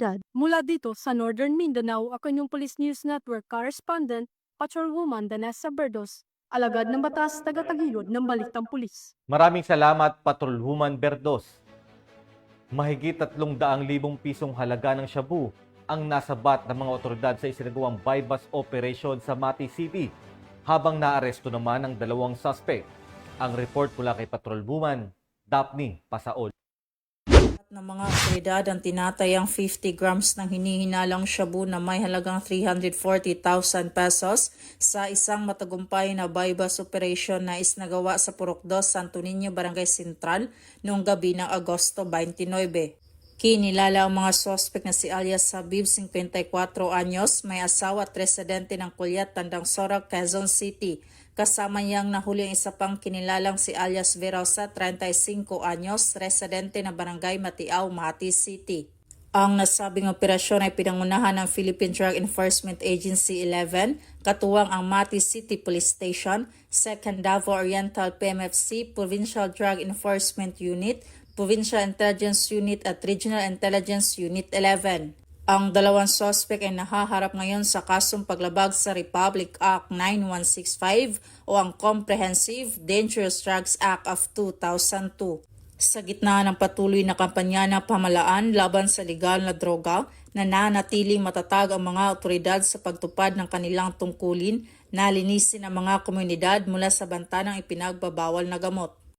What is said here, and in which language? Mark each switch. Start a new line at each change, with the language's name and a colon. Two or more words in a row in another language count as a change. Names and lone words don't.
Filipino: Mula dito sa Northern Mindanao, ako yung Police News Network Correspondent, Patrolwoman Danessa Berdos, alagad ng batas, tagataguyod ng Balitang Pulis. Maraming salamat, Patrolwoman Berdos. Mahigit 300,000 pisong halaga ng shabu ang nasabat ng mga otoridad sa isinagawang
English: buy-bust operation
Filipino: sa Mati City, habang naaresto naman ang 2 suspect. Ang report mula kay Patrolwoman Daphne Pasaol. Ng mga otoridad ang tinatayang 50 grams ng hinihinalang shabu na may halagang 340,000 pesos sa isang matagumpay na
English: buy-bust operation
Filipino: na isnagawa sa Purok 2, Santo Niño, Barangay Sentral noong gabi ng Agosto 29. Kinilala ang mga suspect na si alias Habib, 54 anyos, may asawa at residente ng Kulyat, Tandang Sora, Quezon City. Kasama niyang nahuli ang isa pang kinilalang si alias Verosa, 35 anyos, residente ng Barangay Matiaw, Mati City. Ang nasabing operasyon ay pinangunahan ng Philippine Drug Enforcement Agency 11, katuwang ang Mati City Police Station, 2nd Davao Oriental PMFC, Provincial Drug Enforcement Unit, Provincial Intelligence Unit at Regional Intelligence Unit 11. Ang 2 suspect ay nahaharap ngayon sa kasong paglabag sa Republic Act 9165 o ang Comprehensive Dangerous Drugs Act of 2002. Sa gitna ng patuloy na kampanya ng pamahalaan laban sa legal na droga, nananatiling matatag ang mga otoridad sa pagtupad ng kanilang tungkulin na linisin ang mga komunidad mula sa banta ng ipinagbabawal na gamot.